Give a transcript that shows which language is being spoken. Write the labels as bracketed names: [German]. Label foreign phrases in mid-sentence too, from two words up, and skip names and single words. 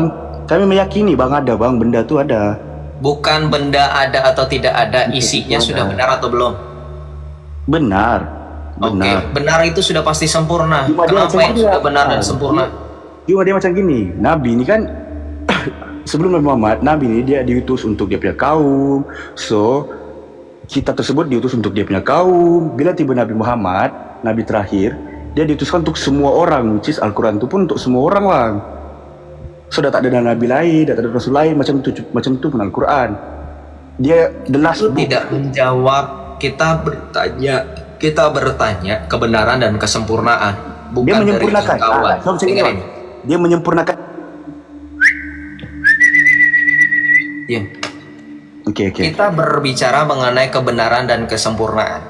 [Indonesian] Kami meyakini, Bang, ada, Bang, benda itu ada. Bukan benda ada atau tidak ada, isinya sudah benar atau belum? Benar. Oke, benar itu sudah pasti sempurna. [Malay] Cuma dia [Indonesian] Kenapa [Malay] macam yang dia. [Indonesian] sudah benar dan sempurna? [Malay] Cuma dia macam gini, Nabi ini kan sebelum Nabi Muhammad, Nabi ini dia diutus untuk dia punya kaum. So, kitab tersebut diutus untuk dia punya kaum. Bila tiba Nabi Muhammad, Nabi terakhir, dia diutuskan untuk semua orang, [English] which is [Malay] Al-Quran itu pun untuk semua orang, Bang. Sudah tak ada Nabi lain, tak ada Rasul lain, macam itu pun Al-Quran. Dia [English] the last [Indonesian] Itu [Malay] book. [Indonesian] tidak menjawab. Kita bertanya kebenaran dan kesempurnaan, bukan [Malay] Dia menyempurnakan. [Indonesian] dari jangkauan. [Malay] So, macam ini, [Indonesian] Dengerin. [Malay] Bang. Dia menyempurnakan. [Indonesian] Ya. Oke. Kita berbicara mengenai kebenaran dan kesempurnaan.